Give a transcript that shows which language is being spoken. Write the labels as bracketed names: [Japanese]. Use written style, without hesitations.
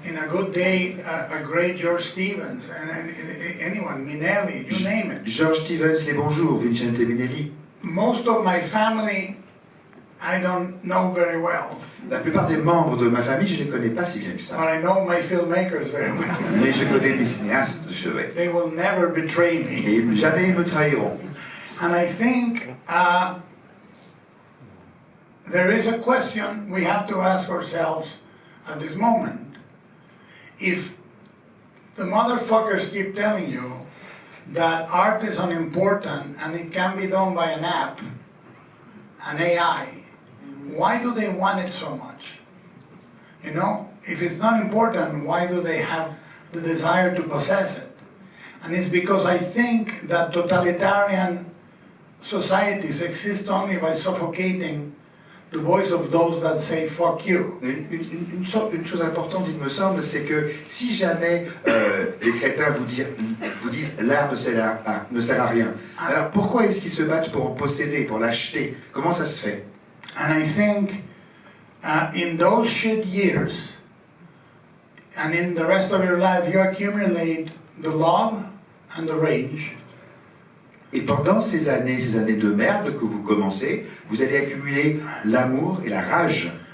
[English] in a good day, a great George Stevens, and anyone, Minelli, you name it. [French] George Stevens, Les Bonjours, Vincente Minelli. [English] Most of my family, I don't know very well, [French] La plupart des membres de ma famille, je ne les connais pas si bien que ça. [English] but I know my filmmakers very well. [French] Mais je connais mes cinéastes de chevet. [English] They will never betray me. [French] Et jamais ils me trahiront. [English] And I think there is a question we have to ask ourselves at this moment. If the motherfuckers keep telling you that art is unimportant and it can be done by an app, an AI, why do they want it so much? You know, if it's not important, why do they have the desire to possess it? And it's because I think that totalitarian societies exist only by suffocating the voice of those that say fuck you. [French] Une chose importante, il me semble, c'est que si jamais les crétins vous disent l'art ne sert à rien, alors pourquoi est-ce qu'ils se battent pour en posséder, pour l'acheter? Comment ça se fait? [English] And I think in those shit years and in the rest of your life, you accumulate the love and the rage. [French] Et pendant ces années de merde que vous commencez, vous allez accumuler l'amour et la rage.